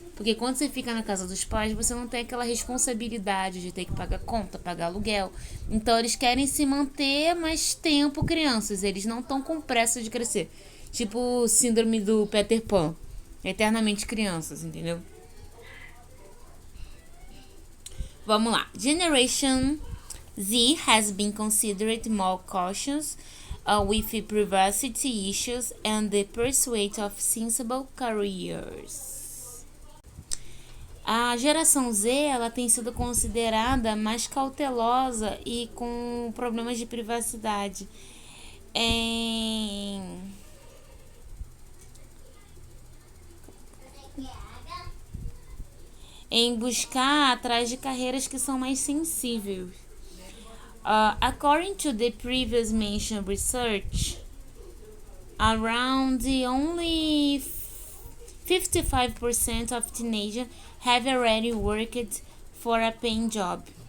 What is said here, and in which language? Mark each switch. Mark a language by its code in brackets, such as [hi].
[pt] Porque quando você fica na casa dos pais, você não tem aquela responsabilidade de ter que pagar conta, pagar aluguel. Então eles querem se manter mais tempo crianças, eles não estão com pressa de crescer. Tipo síndrome do Peter Pan, eternamente crianças, entendeu? Vamos lá. [en] Generation Z has been considered more cautious with privacy issues and the pursuit of sensible careers. [pt] A geração Z ela tem sido considerada mais cautelosa e com problemas de privacidade em buscar atrás de carreiras que são mais sensíveis. [en] According to the previous mentioned research, around only 55% of teenagers have already worked for a paying job.